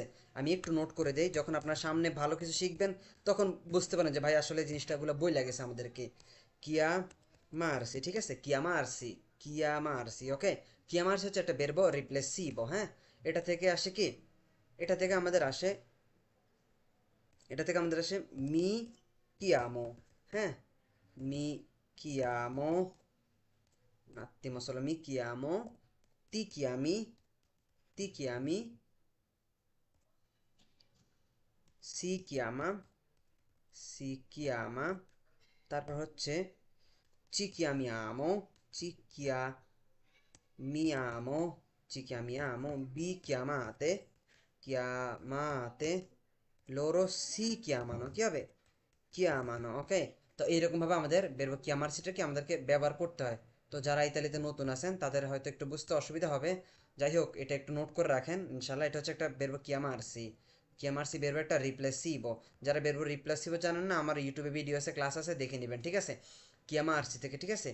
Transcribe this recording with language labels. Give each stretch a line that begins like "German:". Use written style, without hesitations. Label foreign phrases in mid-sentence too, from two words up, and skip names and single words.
Bangla: আমি একটু নোট করে দেই, যখন আপনার সামনে ভালো কিছু শিখবেন তখন বুঝতে পারেন যে ভাই আসলে জিনিসটাগুলো বই লাগেছে আমাদেরকে। কিয়া মারসি, ঠিক আছে,
Italian: chiamarsi, chiamarsi,
Bangla: ওকে। কিয়া মারসি হচ্ছে একটা
Italian: verbo riflessivo,
Bangla: হ্যাঁ। এটা থেকে আসে কি, এটা থেকে আমাদের আসে এটা থেকে আমাদের আসে
Italian: mi chiamo,
Bangla: হ্যাঁ,
Italian: mi chiamo, un attimo solo, mi chiamo, ti chiami, ti chiami, si chiama, si chiama,
Bangla: তারপর হচ্ছে
Italian: ci chiamiamo, ci chiamiamo, ci chiamiamo, vi chiamate, chiamate, loro si chiamano,
Bangla: কি হবে কিয়ামানো, ওকে। তো এইরকম ভাবে আমাদের
Italian: verbo chiamarsi
Bangla: আমাদেরকে ব্যবহার করতে হয়। তো যারা ইতালিতে নতুন আছেন তাদের হয়তো একটু বুঝতে অসুবিধা হবে, যাই হোক এটা একটু নোট করে রাখেন ইনশাল্লাহ। এটা হচ্ছে একটা
Italian: verbo chiamarsi, chiamarsi verbo
Bangla: একটা রিপ্লেসিভো। যারা
Italian: verbo riflessivo
Bangla: জানেন না, আমার ইউটিউবে ভিডিও আছে, ক্লাস আছে, দেখে নেবেন, ঠিক আছে, কিয়ামার্সি থেকে, ঠিক আছে।